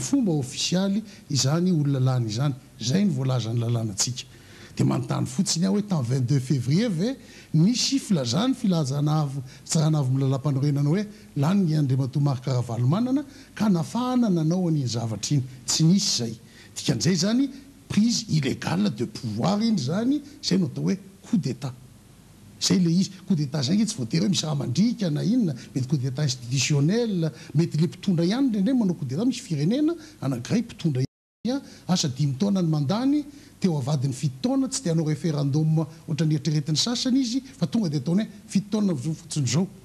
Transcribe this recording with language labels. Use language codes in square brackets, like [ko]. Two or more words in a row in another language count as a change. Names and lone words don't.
[mg] fomba ofisialy izany olona lany izany zay ny voalazany lalànantsika dia manontany fotsiny aho hoe tamin'ny 22 février ve nisy filazany filazanavo fitsaranavy lalam-panorenana hoe lany ny Andriamatoa Marc Ravalomanana ka nafahana nanao an'iny zavatra iny tsy nisy zay dikan'izay zany [fr] prise illégale de pouvoir [mg] iny zany zay no atao hoe [fr] coup d'état [mg] zay le izy [fr] coup d'état [mg] zay tsy voatery hoe misy raha mandrika na inona mety [fr] coup d'état institutionnel [mg] mety le mpitondra ihany indrindray manao [fr] coup d'état [mg] misy firenena anankiray mpitondra ihany asa 5 taona ny mandany teo avadiny 7 taona tsy dia hanao référendum ohatra ny eritreretin'ny sasany izy fa tonga dia ataony hoe 7 taona fotsiny zao